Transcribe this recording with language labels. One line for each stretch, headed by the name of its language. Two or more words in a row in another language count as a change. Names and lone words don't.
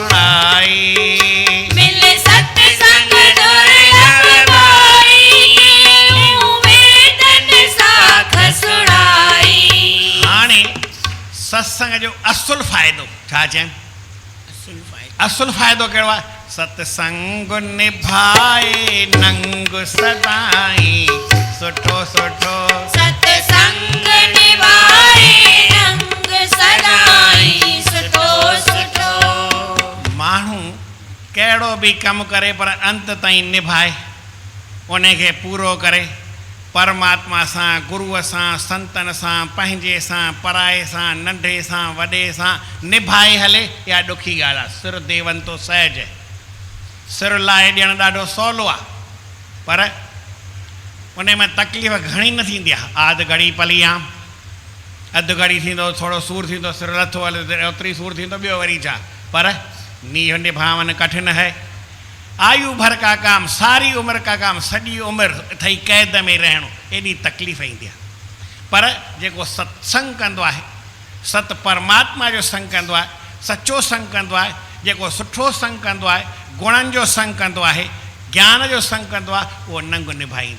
Sindhi: भाई। मिले सत्संग दुर्लभ भाई, वेदन साख सुणाई। हाणे सत्संग जो असुल फ़ाइदो छा चइनि? असुल फ़ाइदो कहिड़ो आहे? सत्संग निभाए नंग सदाई सुठो सुठो। सत्संग निभाए रंग सदाई सुठो सुठो। माण्हू कहिड़ो बि कमु करे पर अंत ताईं निभाए, उन खे पूरो करे, परमात्मा सां, गुरूअ सां, संतनि सां, पंहिंजे सां, पराए सां, नंढे सां, वॾे सां निभाए हले, इहा ॾुखी ॻाल्हि आहे। सिर देवंतो सहज, सिर लाइ ॾियणु ॾाढो सवलो आहे, पर उन में तकलीफ़ घणी न थींदी आहे। आधि घड़ी पलियाम, अधु घड़ी थींदो, थोरो सूरु थींदो, सिर लथो हले ओतिरी सूरु थींदो, ॿियो वरी छा।
Hindi: पर नींह निभावन कठिन है। आयु भर का काम, सारी उम्र का काम,
Sindhi: सॼी उमिरि अथई क़ैद में रहणो, एॾी तकलीफ़ ईंदी आहे। पर जेको सत्संग कंदो आहे, सत परमात्मा जो संग कंदो आहे, सचो संग कंदो आहे, जेको सुठो संग कंदो आहे, गुणनि जो संग कंदो आहे, ज्ञान जो संग कंदो आहे, उहो नंग निभाईंदो।